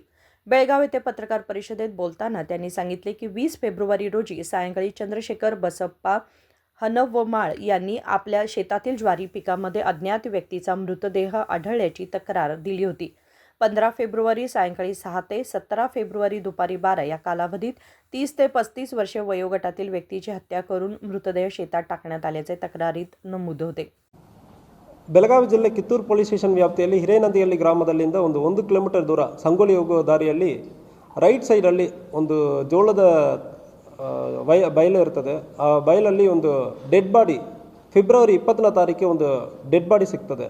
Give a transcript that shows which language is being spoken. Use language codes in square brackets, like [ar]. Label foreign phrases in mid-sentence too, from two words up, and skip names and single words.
[mr] बेळगाव येथे पत्रकार परिषदेत बोलताना त्यांनी सांगितले की 20 फेब्रुवारी रोजी सायंकाळी चंद्रशेखर बसप्पा हनवमाळ यांनी आपल्या शेतातील ज्वारी पिकामध्ये अज्ञात व्यक्तीचा मृतदेह आढळल्याची तक्रार दिली होती. 15 फेब्रुवारी सायंकाळी 6 ते 17 फेब्रुवारी दुपारी 12 या कालावधीत 30 ते 35 वर्षे वयोगटातील व्यक्तीची हत्या करून मृतदेह शेतात टाकण्यात आल्याचे तक्रारीत नमूद होते. [kn] ಬೆಳಗಾವಿ ಜಿಲ್ಲೆ ಕಿತ್ತೂರು ಪೊಲೀಸ್ ಸ್ಟೇಷನ್ ವ್ಯಾಪ್ತಿಯಲ್ಲಿ ಹಿರೇನಂದಿಹಳ್ಳಿ ಗ್ರಾಮದಲ್ಲಿಂದ ಒಂದು 1 ಕಿಲೋಮೀಟರ್ ದೂರ ಸಂಗೊಳ್ಳಿ ಹೋಗುವ ದಾರಿಯಲ್ಲಿ [en] right sideಲ್ಲಿ [kn] ಒಂದು ಜೋಳದ ಬಯಲು ಇರ್ತದೆ. ಆ ಬಯಲಲ್ಲಿ ಒಂದು [en] dead body [kn] ಫೆಬ್ರವರಿ 20ನೇ ತಾರೀಕಿಗೆ ಒಂದು [en] dead body [kn] ಸಿಗ್ತದೆ.